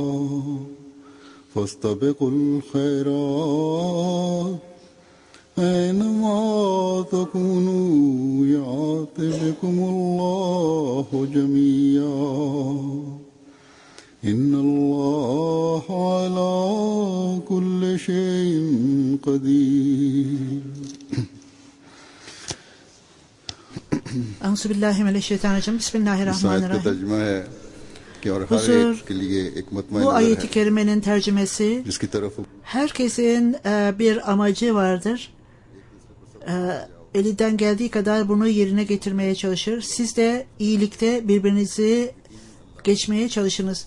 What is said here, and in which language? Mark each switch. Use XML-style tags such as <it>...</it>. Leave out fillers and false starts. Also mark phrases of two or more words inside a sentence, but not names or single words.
<ar>فاستبقوا الخيرات أينما تكونوا يأت بكم الله جميعا إن الله على كل شيء قدير. Euzubillahimineşşeytanirracim. Bismillahirrahmanirrahim.</ar> <tr>Huzur, bu ayet-i kerimenin tercümesi, herkesin bir amacı vardır. Elinden geldiği kadar bunu yerine getirmeye çalışır. Siz de iyilikte birbirinizi geçmeye çalışınız.</tr>